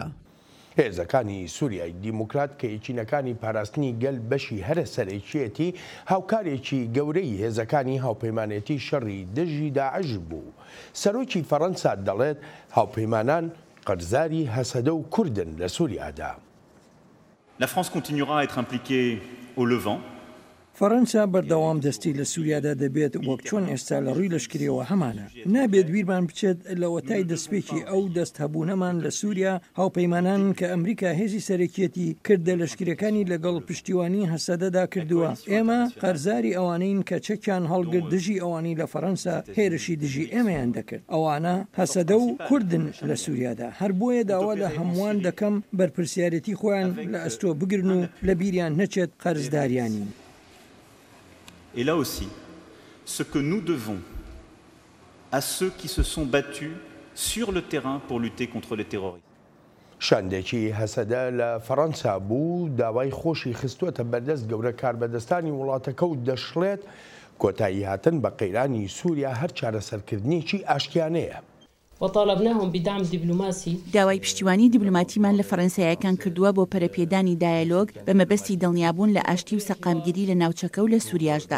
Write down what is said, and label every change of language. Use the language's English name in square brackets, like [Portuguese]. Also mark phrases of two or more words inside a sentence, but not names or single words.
[Central Kurdish] هێزەکانی سووریای دیموکرات کە یەکینەکانی پاراستنی گەل بەشی هەرە سەرەکیەتی هاوکارێکی گەورەی هێزەکانی هاوپەیمانێتی شەڕی دژی داعش بوو. سەرۆکی فەڕەنسا دەڵێت هاوپەیمانان قەرزاری هەسەدە و کوردن لە سووریادا. [French] La France continuera à être impliquée au Levant. [Central Kurdish] فەڕەنسا بەردەوام دەستی لە سووریادا دەبێت وەک چۆن ئێستا لە ڕووی لەشکریەوە هەمانە. نابێت بیرمان بچێت لە وەتای دەستپێکی ئەو دەست هەبوونەمان لە سووریا هاوپەیمانان کە ئەمریکا هێزی سەرەکیەتی کردە لەشکریەکانی لەگەڵ پشتیوانی هەسەدەدا کردووە. ئێمە قەرزاری ئەوانین کە چەکیان هەڵگرت دژی ئەوانی لە فەڕەنسا هێرشی دژی ئێمەیان دەکرد. ئەوانە هەسەدە و کوردن لە سووریادا. هەر بۆیە داوا لە هەمووان دەکەم بەرپرسیارەتی خۆیان لە ئەستۆ بگرن و لە بیریان نەچێت قەرزداریانی. [French] Et là aussi, ce que nous devons à ceux qui se sont battus sur le terrain pour lutter contre les terroristes. [Central Kurdish] شاندێکی هەسەدە لە فەڕەنسا بوو داوای خۆشی خستووەتە بەردەست گەورە کاربەدەستانی وڵاتەکە و دەشڵێت کۆتایی هاتن بە قەیرانی سووریا هەر چارەسەرکردنیی ئاشتیانەیە. [Arabic] وطالبناهم بدعم دبلوماسي [Central Kurdish] داوای پشتیوانی دیبلوماتیمان لە فەڕەنسایەکان کردووە بۆ پەرەپێدانی دایالۆگ بە مەبەستی دڵنیابوون لە ئاشتی و سەقامگیری لە ناوچەکە و لە سووریاشدا.